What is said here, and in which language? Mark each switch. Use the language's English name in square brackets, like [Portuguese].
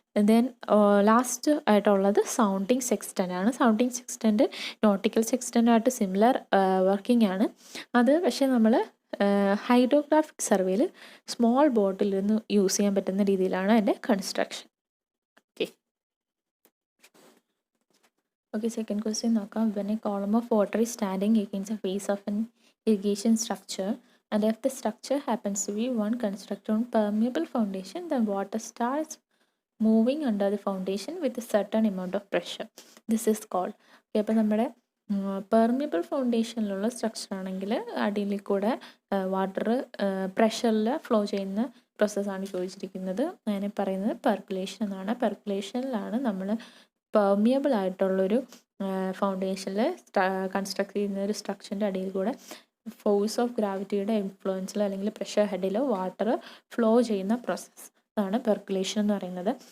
[Malayalam] Then last ആയിട്ടുള്ളത് sounding സെക്സ്റ്റൻ്റ് ആണ്. Sounding സെക്സ്റ്റൻ്റ് nautical സെക്സ്റ്റൻ്റായിട്ട് similar working ആണ്. അത് പക്ഷേ നമ്മൾ ഹൈഡ്രോഗ്രാഫിക് സർവേയിൽ സ്മോൾ ബോട്ടിൽ നിന്ന് യൂസ് ചെയ്യാൻ പറ്റുന്ന രീതിയിലാണ് അതിൻ്റെ കൺസ്ട്രക്ഷൻ. ഓക്കെ, സെക്കൻഡ് ക്വസ്റ്റ്യൻ നോക്കാം. [English] When a column of water is standing against the face of an irrigation structure and if the structure happens to be one constructed on permeable foundation, then water starts moving under the foundation with a certain amount of pressure. This is called. [Malayalam] Okay, അപ്പോൾ നമ്മുടെ permeable ഫൗണ്ടേഷനിലുള്ള structure ആണെങ്കിൽ അടിയിൽ കൂടെ water പ്രഷറിൽ flow ചെയ്യുന്ന പ്രോസസ്സാണ് ചോദിച്ചിരിക്കുന്നത്. അങ്ങനെ പറയുന്നത് പെർക്കുലേഷൻ എന്നാണ്. പെർക്കുലേഷനിലാണ് നമ്മൾ പെർമിയബിൾ ആയിട്ടുള്ളൊരു ഫൗണ്ടേഷനിൽ കൺസ്ട്രക്ട് ചെയ്യുന്ന ഒരു സ്ട്രക്ചറിൻ്റെ അടിയിൽ കൂടെ ഫോഴ്സ് ഓഫ് ഗ്രാവിറ്റിയുടെ ഇൻഫ്ലുവൻസിൽ അല്ലെങ്കിൽ പ്രഷർ ഹെഡിൽ വാട്ടർ ഫ്ലോ ചെയ്യുന്ന പ്രോസസ്സ് ആണ് പെർക്കുലേഷൻ എന്ന് പറയുന്നത്.